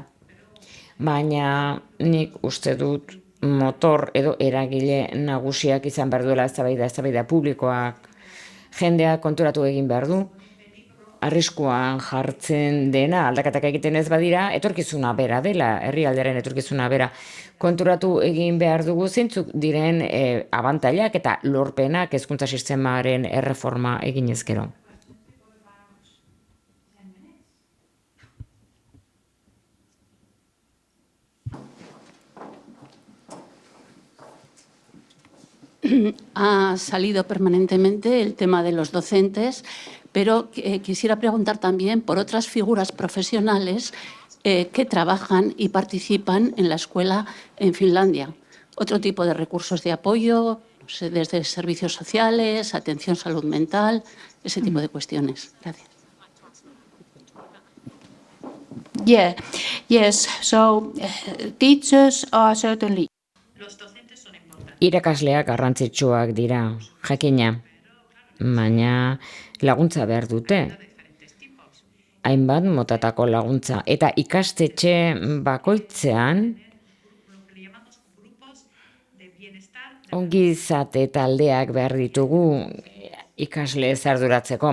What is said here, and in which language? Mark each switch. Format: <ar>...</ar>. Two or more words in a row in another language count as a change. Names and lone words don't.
<eu>Baina nik uste dut motor edo eragile nagusiak izan behar duela eztabaida publikoak, jendeak konturatu egin behar du, arriskuan jartzen dena aldaketak egiten ez badira, etorkizuna bera dela, herrialdearen etorkizuna bera, konturatu egin behar dugu zeintzuk diren abantailak eta lorpenak hezkuntza sistemaren erreforma egin ezkero.</eu> <es>Ha salido permanentemente el tema de los docentes, pero quisiera preguntar también por otras figuras profesionales que trabajan y participan en la escuela en Finlandia. Otro tipo de recursos de apoyo, no sé, desde servicios sociales, atención salud mental, ese tipo de cuestiones. Gracias.</es> <en>Yeah, yes, so teachers are certainly.</en> <eu>Irakasleak garrantzitsuak dira, jakina, baina laguntza behar dute. Hainbat motatako laguntza. Eta ikastetxe bakoitzean ongizate taldeak behar ditugu ikasle arduratzeko.</eu>